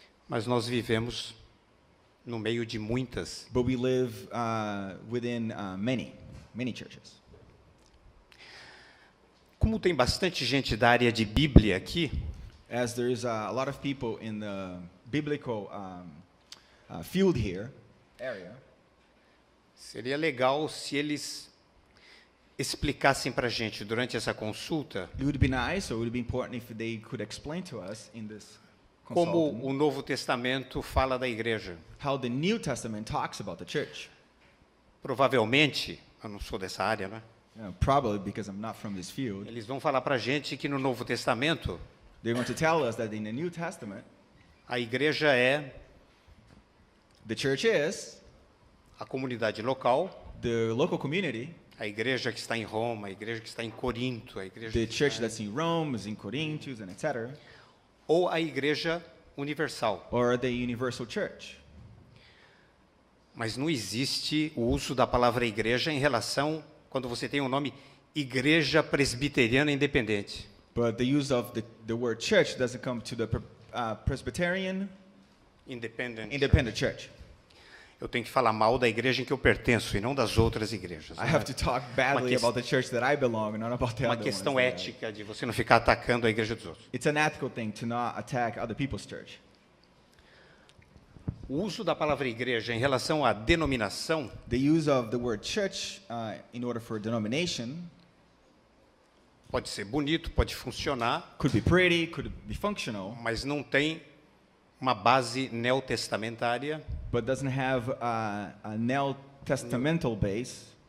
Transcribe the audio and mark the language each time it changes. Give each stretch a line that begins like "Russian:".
Portuguese: mas nós vivemos no meio de muitas.
English: but we live within many churches.
Portuguese: Como tem bastante gente da área de Bíblia aqui,
English: As there's a lot of people in the biblical field here, area,
Portuguese: seria legal se eles explicassem para a gente durante essa consulta
English: it would be nice, or it would be important if they could explain to us in this
Portuguese: como
English: consulting
Portuguese: o Novo Testamento fala da igreja.
English: how the New Testament talks about the church.
Portuguese: Provavelmente, eu não sou dessa área, né?
English: Probably because I'm not from this field,
Portuguese: Eles vão falar para a gente que no Novo Testamento
English: they're going to tell us that in the New Testament,
Portuguese: a igreja é
English: the church is
Portuguese: a comunidade local,
English: the local community,
Portuguese: a igreja que está em Roma, a igreja que está em Corinto, a igreja
English: the
Portuguese: que
English: church
Portuguese: está
English: that's in Rome, is in Corinthians, and etc.,
Portuguese: ou a igreja universal.
English: or the universal church.
Portuguese: Mas não existe o uso da palavra igreja em relação quando você tem o nome Igreja Presbiteriana Independente.
English: But the use of the word church doesn't come to the Presbyterian Independent Church.
Portuguese: Eu tenho que falar mal da igreja em que eu pertenço e não das outras igrejas.
English: I have to talk badly about the church that I belong and not about the
Portuguese: Uma
English: other
Portuguese: questão
English: ones.
Portuguese: ética de você não ficar atacando a igreja dos outros.
English: It's an ethical thing to not attack other people's church.
Portuguese: O uso da palavra igreja em relação à denominação
English: The use of the word church in order for denomination
Portuguese: pode ser bonito, pode funcionar,
English: could be pretty, could be functional,
Portuguese: mas não tem uma base neotestamentária
English: but doesn't have a neotestamental base,